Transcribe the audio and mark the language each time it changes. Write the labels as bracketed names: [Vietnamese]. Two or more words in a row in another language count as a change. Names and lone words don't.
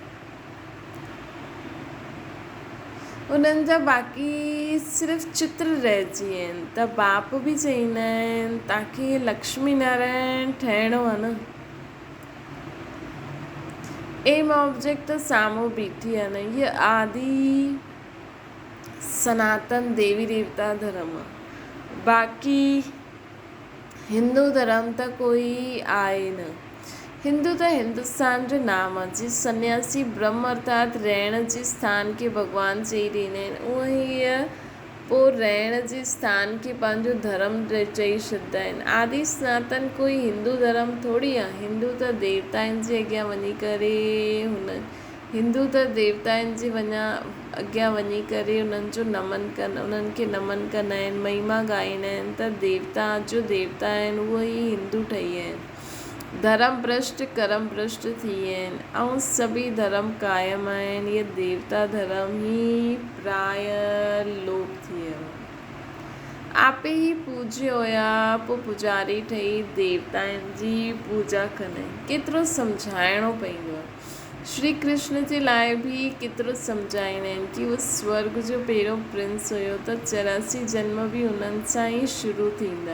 [Sindhi] उन्हनि जा बाक़ी सिर्फ़ु चित्र रहिजी आहिनि। त बाप बि चईंदा आहिनि तव्हांखे लक्ष्मी नारायण ठहिणो आहे न। [English] aim object [Sindhi] त साम्हूं बीठी आहे न। हीअ आदि सनातन देवी देवता धर्म आहे। बाक़ी हिंदू धर्म त कोई आहे न। हिंदू त हिंदुस्तान जो नाम आहे। जीअं सन्यासी ब्रह्म अर्थात रहण जे स्थान खे भॻवानु चई ॾींदा आहिनि, उअं हीअ पोइ रहण जे स्थान खे पंहिंजो धर्म चई छॾींदा आहिनि। आदि सनातन कोई हिंदू धर्म थोरी आहे। हिंदू त देवताउनि जे अॻियां वञी करे अॻियां वञी करे उन्हनि खे नमन कंदा आहिनि, महिमा ॻाईंदा आहिनि त देवता जो देवता आहिनि, उहे ई हिंदू ठही आहिनि। धर्म भ्रष्ट कर्म भ्रष्ट थी आहिनि ऐं सभी धर्म क़ाइमु आहिनि। ये देवता धर्म ही प्राय लोप थी वियो। आपे ही पूज्य हुया पोइ पुजारी ठही देवताउनि जी पूजा कंदा आहिनि। केतिरो सम्झाइणो पवंदो आहे। श्री कृष्ण जे लाइ बि केतिरो सम्झाईंदा आहिनि कि उहो स्वर्ग जो पहिरियों प्रिंस हुयो त 84 जन्म बि उन्हनि सां ई शुरू थींदा।